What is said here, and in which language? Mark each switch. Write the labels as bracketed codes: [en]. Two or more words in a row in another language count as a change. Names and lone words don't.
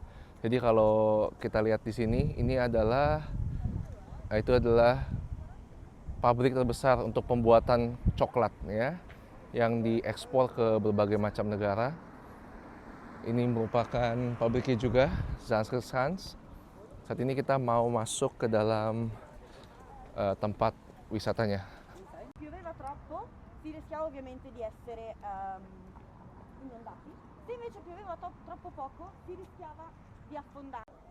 [id] Jadi kalau kita lihat di sini, itu adalah pabrik terbesar untuk pembuatan coklat ya, yang diekspor ke berbagai macam negara. Ini merupakan pabriknya juga, Zanzeskans. Saat ini kita mau masuk ke dalam tempat wisatanya. [it] Pioveva troppo, si rischiava ovviamente di essere inondati. Se invece pioveva troppo poco, si rischiava di affondare.